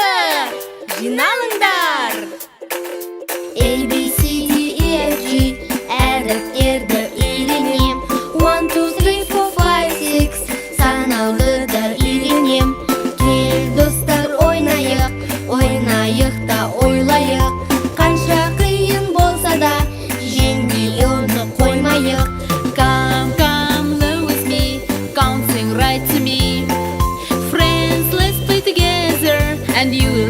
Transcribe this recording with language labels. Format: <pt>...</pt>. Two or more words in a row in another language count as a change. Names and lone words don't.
<kk>Жиналыңдар. A, B, C, D, E, F, G әріптерді үйренем. 1, 2, 3, 4, 5, 6 санаулыды үйренем. Кел достар ойнайық та ойлайық. Қанша қиын болса да жеңбей оны қоймайық.</kk> <en>Come, learn with me, come sing right to me. Friends, let's play together and you</en>